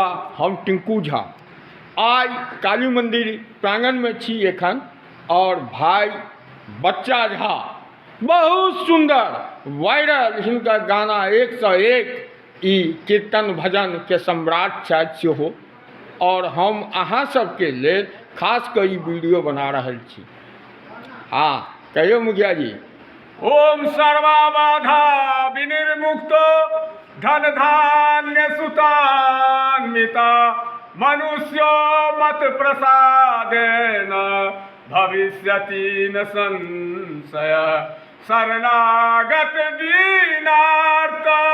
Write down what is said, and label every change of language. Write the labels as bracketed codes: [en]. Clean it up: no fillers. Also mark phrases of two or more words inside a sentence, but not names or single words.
[mai] हम टिंकू झा आज काली मंदिर प्रांगण में छी एखन और भाई बच्चा झा बहुत सुंदर वायरल हिनका गाना 101 ई कीर्तन भजन के सम्राट छथि सेहो और हम अहाँ सबके लेल खास कऽ ई वीडियो बना रहल छी। हाँ कहियो मुखिया जी। [sa] ओम सर्वा बाधा विनिर्मुक्तो धन धान्य सुतान्विता मनुष्यो मत प्रसादेन भविष्यति न संशय शरणागत दीनार्थ